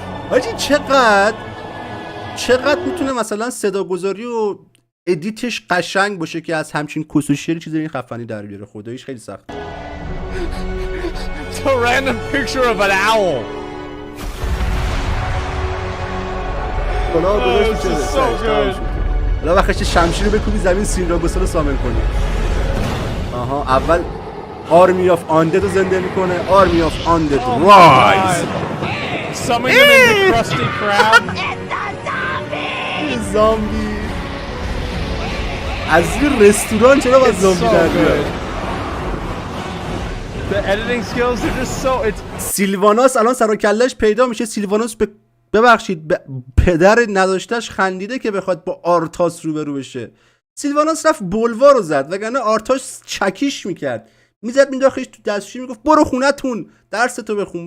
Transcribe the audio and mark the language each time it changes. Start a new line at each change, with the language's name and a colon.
Persian: آجی چقدر میتونه مثلا صداگذاری و ادیتش قشنگ باشه که از همچین کسوشری چیزی این خفنی در بیاره. خداییش خیلی سخته.
English: It's a random picture of an owl. This is so good.
Persian: حالا وقتی شمشیر رو بکوبی زمین سینراگوسا رو سامن کنی. آها اول آرمی آف آندد رو زنده میکنه. آرمی آف آندد رایز.
English: Summon them into Krusty Krab.
Persian: زامبی. از این رستوران چرا باید زامبی در بیاد؟
English: The editing skills are just so it's
Persian: سیلواناس الان سر و کله‌اش پیدا میشه. سیلواناس ببخشید پدر نداشتش خندیده که بخواد با آرتاس روبرو بشه. سیلواناس رفت بولوا رو زد وگرنه آرتاش چکیش میکرد. میزد مینداختش تو دستشویی میگفت برو خونتون درستو بخون.